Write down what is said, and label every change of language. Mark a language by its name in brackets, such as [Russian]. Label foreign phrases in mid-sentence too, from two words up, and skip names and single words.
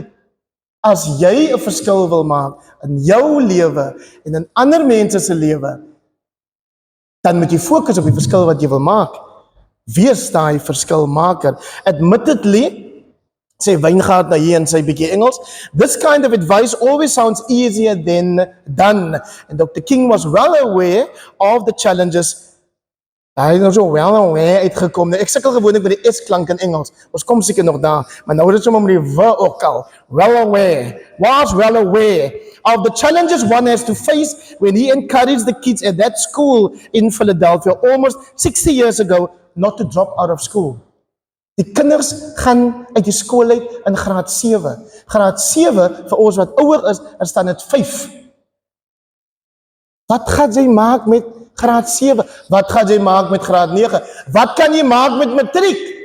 [Afrikaans] As jy 'n verskil wil maak in jou lewe en in ander mense se lewe, dan moet jy fokus op die verskil wat jy wil maak. Wees daai verskilmaker. Admittedly, sê Wyngaard nou hier in sy bietjie Engels, [English] this kind of advice always sounds easier than done. And Dr. King was well aware of the challenges. [Afrikaans] Hy het nou so [English] well aware [Afrikaans] uitgekom. Ek sukkel gewoonlik met die S-klank in Engels. Ons kom seker nog daar, maar nou is dit sommer met die W ook al. [English] Well aware, was well aware of the challenges one has to face when he encouraged the kids at that school in Philadelphia almost 60 years ago not to drop out of school. [Afrikaans] Die kinders gaan uit die skool uit in graad 7. Graad 7 vir ons wat ouer is staan dit 5. Wat gaan jy maak met graad 7? Wat gaan jy maak met graad 9? Wat kan jy maak met matriek?